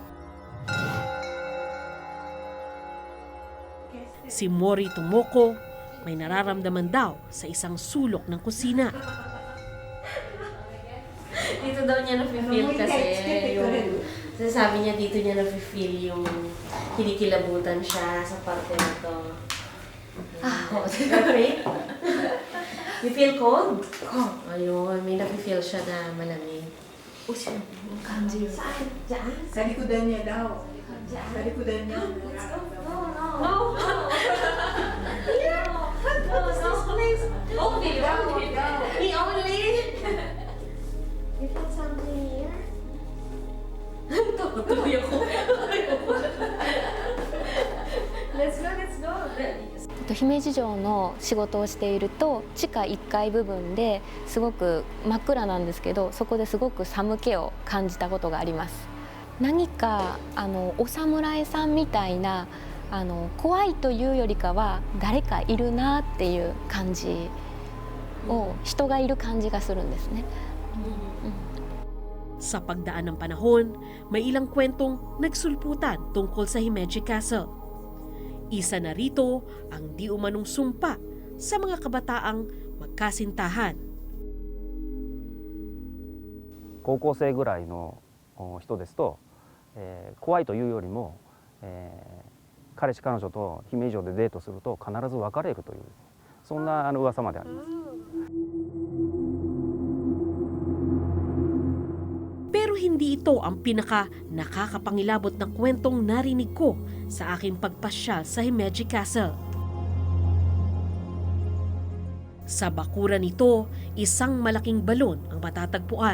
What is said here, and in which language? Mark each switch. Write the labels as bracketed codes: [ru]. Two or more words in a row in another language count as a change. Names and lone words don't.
[tl] Si Mori Tomoko may nararamdaman daw sa isang sulok ng kusina. Dito daw niya na-feel kasi yung... Sabi niya dito niya na-feel yung kinikilabutan siya sa parte na to. [en] Okay? You feel cold? [tl] Ayun, may na-feel siya na malamig. Kanji. Saan? Diyan? Sa likodan niya daw. Sa likodan niya. [en] No! Only. Me only. You feel something here? [tl] Tuloy ako. [en] Let's go. [ja] 姫路城の仕事をしていると地下1階部分ですごく真っ暗なんですけど、そこですごく寒気を感じたことがあります。何かお侍さんみたいな怖いというよりかは誰かいるなっていう感じを、人がいる感じがするんですね。 [tl] Sa pagdaan ng panahon, may ilang kwentong nagsulputan tungkol sa Himeji Castle. Isa na rito ang di umanong sumpa sa mga kabataang magkasintahan. [ja] 高校生ぐらいの人ですと、怖いというよりも、彼氏彼女と姫路城でデートすると必ず別れるという、そんな噂まであります。 [tl] Pero hindi ito ang pinaka nakakapangilabot na kwentong narinig ko sa aking pagpasyal sa Himeji Castle. Sa bakuran nito, isang malaking balon ang matatagpuan.